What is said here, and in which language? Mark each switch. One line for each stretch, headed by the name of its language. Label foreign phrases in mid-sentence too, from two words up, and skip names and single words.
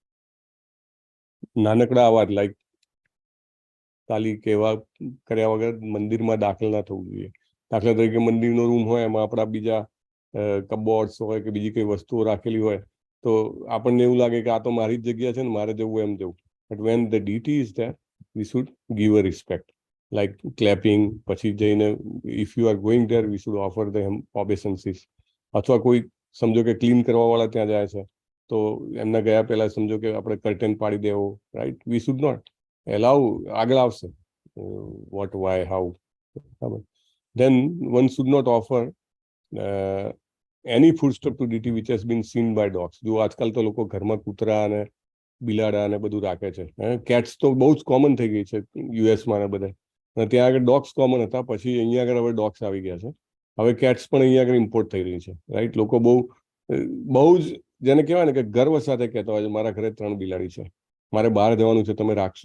Gujarati: નાનકડા અવાજ લાઈક તાલી કે એવા કર્યા વગર મંદિરમાં દાખલ ના થવું જોઈએ. દાખલા તરીકે મંદિરનો રૂમ હોય, એમાં આપણા બીજા કબોર્ડ્સ હોય કે બીજી કઈ વસ્તુઓ રાખેલી હોય, તો આપણને એવું લાગે કે આ તો મારી જ જગ્યા છે ને મારે જવું એમ જવું.
English: but when the deity is there, we should give a respect, like clapping.
Gujarati: પછી જઈને
English: if you are going there, we should offer them obeisances.
Gujarati: અથવા કોઈ સમજો કે ક્લીન કરવા વાળા ત્યાં જાય છે, તો એમના ગયા પહેલા સમજો કે આપણે કર્ટેન પાડી દેવો, રાઈટ?
English: we should not allow.
Gujarati: આગળ આવશે
English: what, why, how. Then one should not offer any foodstuff to deity which has been seen by dogs.
Gujarati: જો આજકાલ તો લોકો ઘરમાં કૂતરા અને બિલાડા અને બધું રાખે છે. કેટ્સ તો બહુ જ કોમન થઈ ગઈ છે યુએસમાં ને બધે. અને ત્યાં આગળ ડોગ્સ કોમન હતા, પછી અહીંયા આગળ હવે ડોગ્સ આવી ગયા છે. હવે કેટ્સ પણ અહીંયા આગળ ઇમ્પોર્ટ થઈ રહી છે, રાઈટ? લોકો બહુ જ જેને કહેવાય ને કે ગર્વ સાથે કહેતા હોય છે, મારા ઘરે 3 બિલાડી છે, મારે બહાર જવાનું છે, તમે રાખશો?